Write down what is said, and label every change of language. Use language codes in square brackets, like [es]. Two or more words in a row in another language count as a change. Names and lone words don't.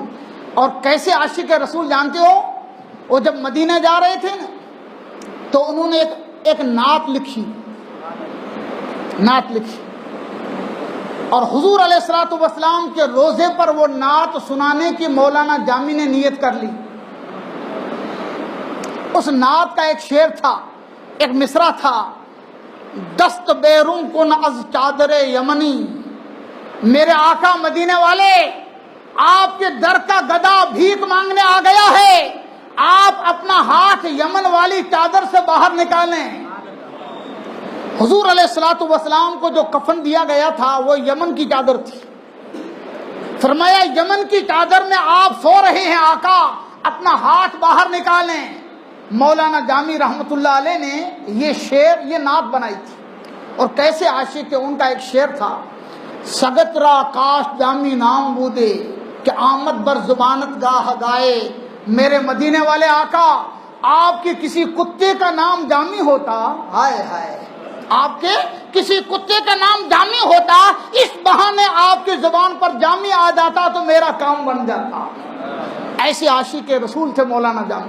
[ur] اور کیسے عاشق رسول جانتے ہو؟ وہ جب مدینہ جا رہے تھے نا تو انہوں نے ایک نعت لکھی، اور حضور علیہ الصلوۃ والسلام کے روزے پر وہ نعت سنانے کی مولانا جامی نے نیت کر لی۔ اس نعت کا ایک شعر تھا، ایک مصرع تھا، [fa] دست بیرون کن از چادر یمنی، [ur] میرے آقا مدینے والے آپ کے در کا گدا بھیک مانگنے آ گیا ہے، آپ اپنا ہاتھ یمن والی چادر سے باہر نکالیں۔ حضور علیہ الصلوۃ والسلام کو جو کفن دیا گیا تھا وہ یمن کی چادر تھی۔ فرمایا یمن کی چادر میں آپ سو رہے ہیں آقا، اپنا ہاتھ باہر نکالیں۔ مولانا جامی رحمت اللہ علیہ نے یہ شعر، یہ نعت بنائی تھی۔ اور کیسے عاشق، ان کا ایک شعر تھا، [fa] سگت را کاش جامی نام بودے کہ آمد بر زبانت گاہ گائے، [ur] میرے مدینے والے آقا آپ کے کسی کتے کا نام جامی ہوتا، ہائے ہائے، آپ کے کسی کتے کا نام جامی ہوتا، اس بہانے آپ کی زبان پر جامی آ جاتا تو میرا کام بن جاتا۔ ایسے عاشق رسول تھے مولانا جامی۔